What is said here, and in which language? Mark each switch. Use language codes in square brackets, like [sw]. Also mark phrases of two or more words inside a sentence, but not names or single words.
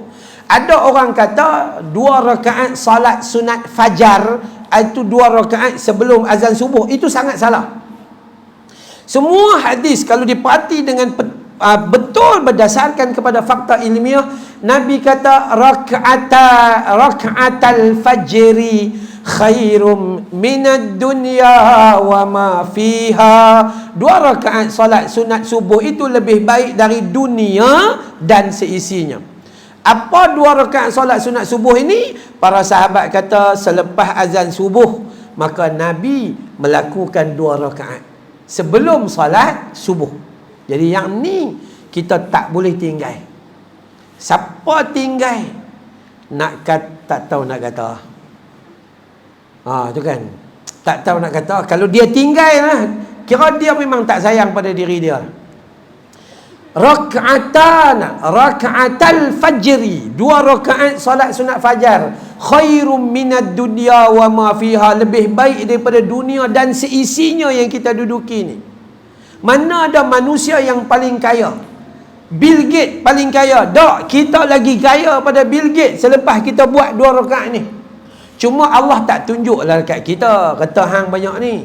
[ms] Ada orang kata 2 rakaat salat sunat fajar itu 2 rakaat sebelum azan subuh. Itu sangat salah. Semua hadis kalau diperhati dengan betul berdasarkan kepada fakta ilmiah, Nabi kata [ar] ركعتا الفجر خير من الدنيا وما فيها. [ms] 2 rakaat solat sunat subuh itu lebih baik dari dunia dan seisinya. Apa 2 rakaat solat sunat subuh ini? Para sahabat kata selepas azan subuh, maka Nabi melakukan 2 rakaat sebelum solat subuh. Jadi yang ni kita tak boleh tinggal. Siapa tinggal nak kata, tak tahu nak kata. Tu kan. Tak tahu nak kata. Kalau dia tinggal lah, kira dia memang tak sayang pada diri dia. [ar] ركعتا الفجر, [ms] 2 rakaat solat sunat fajar, [ar] خير من الدنيا وما فيها, [ms] lebih baik daripada dunia dan seisinya yang kita duduki ni. Mana ada manusia yang paling kaya? Bill Gates paling kaya. Tak, kita lagi kaya pada Bill Gates selepas kita buat 2 rakaat ni. Cuma Allah tak tunjuklah dekat kita, kata hang banyak ni.